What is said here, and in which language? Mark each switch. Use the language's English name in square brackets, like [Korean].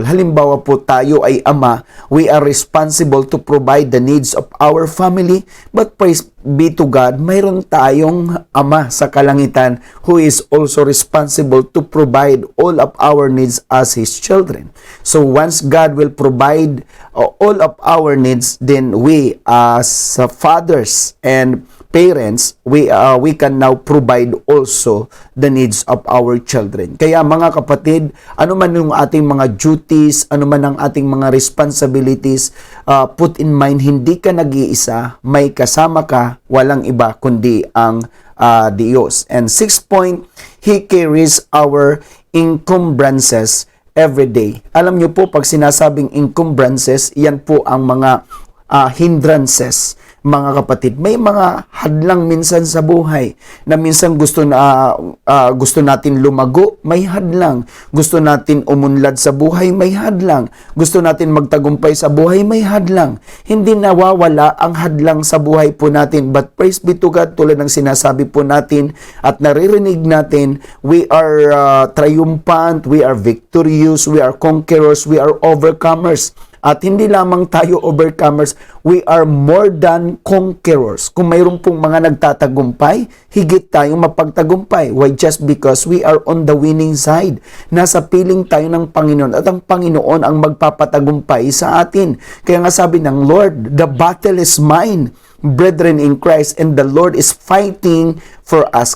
[Filipino] Halimbawa po, tayo ay ama, [English] we are responsible to provide the needs of our family, but praise be to God, [Filipino] mayroon tayong ama sa kalangitan [English] who is also responsible to provide all of our needs as His children. So once God will provide all of our needs, then we as fathers and parents, we can now provide also the needs of our children. [Filipino] Kaya mga kapatid, ano man yung ating mga duties, ano man ang ating mga responsibilities, [English] put in mind, [Filipino] hindi ka nag-iisa, may kasama ka, walang iba kundi ang Diyos. [English] And 6 point, He carries our encumbrances every day. [Filipino] Alam nyo po, pag sinasabing encumbrances, yan po ang mga hindrances, mga kapatid. May mga hadlang minsan sa buhay na minsan gusto natin lumago, may hadlang. Gusto natin umunlad sa buhay, may hadlang. Gusto natin magtagumpay sa buhay, may hadlang. Hindi nawawala ang hadlang sa buhay po natin. [English] But praise be to God, [Filipino] tulad ng sinasabi po natin at naririnig natin, [English] we are triumphant, we are victorious, we are conquerors, we are overcomers. [Filipino] At hindi lamang tayo overcomers, [English] we are more than conquerors. [Filipino] Kung mayroon pong mga nagtatagumpay, higit tayong mapagtagumpay. Why? [English] Just because we are on the winning side. [Filipino] Nasa piling tayo ng Panginoon at ang Panginoon ang magpapatagumpay sa atin. Kaya nga sabi ng [English] Lord, the battle is mine, brethren in Christ, and the Lord is fighting for us.